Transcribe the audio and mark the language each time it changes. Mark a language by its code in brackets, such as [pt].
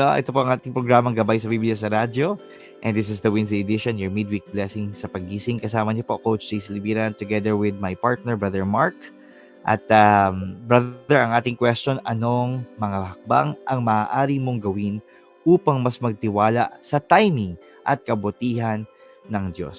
[tl] Ito po ang ating programang Gabay sa Biblia sa Radyo. [en] And this is the Wednesday edition, your midweek blessing [tl] sa paggising. Kasama niyo po, Coach JC Libiran, [en] together with my partner, [tl] Brother Mark. At brother, ang ating question, anong mga hakbang ang maaari mong gawin upang mas magtiwala sa timing at kabutihan ng Diyos?